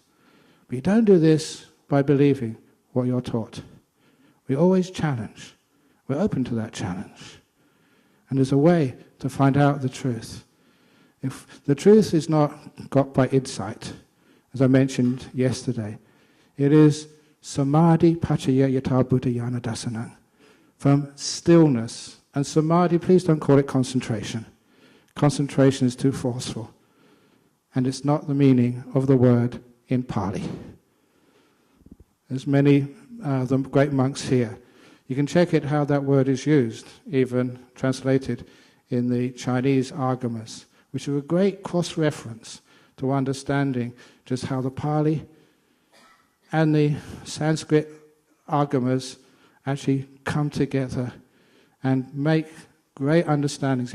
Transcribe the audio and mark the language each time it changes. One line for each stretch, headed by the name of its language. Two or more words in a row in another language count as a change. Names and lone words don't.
English: But you don't do this by believing what you're taught. We always challenge. We're open to that challenge. And there's a way to find out the truth. If the truth is not got by insight, as I mentioned yesterday, it is
Pali: samadhi pachaya yata buddha yana dasanang,
English: from stillness. And samadhi, please don't call it concentration. Concentration is too forceful. And it's not the meaning of the word in Pali. There's many of the great monks here. You can check it how that word is used, even translated in the Chinese agamas, which are a great cross-reference to understanding just how the Pali and the Sanskrit agamas actually come together and make great understandings.